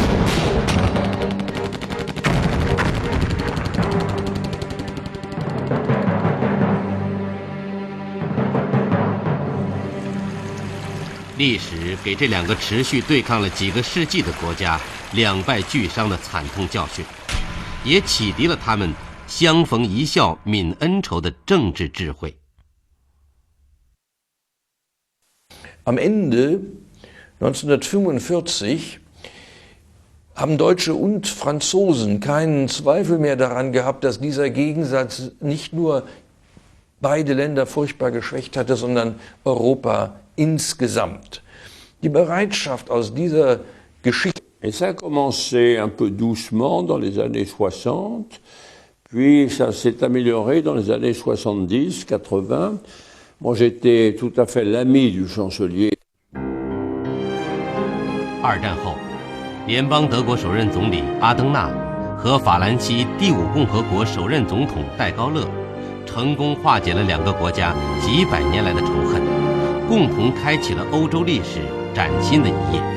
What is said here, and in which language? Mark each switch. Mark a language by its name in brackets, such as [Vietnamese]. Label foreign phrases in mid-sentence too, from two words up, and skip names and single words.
[Chinese] 历史给这2个持续对抗了几个世纪的国家两败俱伤的惨痛教训，也启迪了他们相逢一笑泯恩仇的政治智慧。 [German] Am Ende 1945 haben Deutsche und Franzosen keinen Zweifel mehr daran gehabt, dass dieser Gegensatz nicht nur beide Länder furchtbar geschwächt hatte, sondern Europa insgesamt. Die Bereitschaft aus dieser Geschichte. [French] Et ça a commencé un peu doucement dans les années 60, puis ça s'est amélioré dans les années 70, 80. Moi, j'étais tout à fait l'ami du chancelier. [Chinese] 二战后，联邦德国首任总理阿登纳和法兰西第五共和国首任总统戴高乐成功化解了两个国家几百年来的仇恨，共同开启了欧洲历史崭新的一页。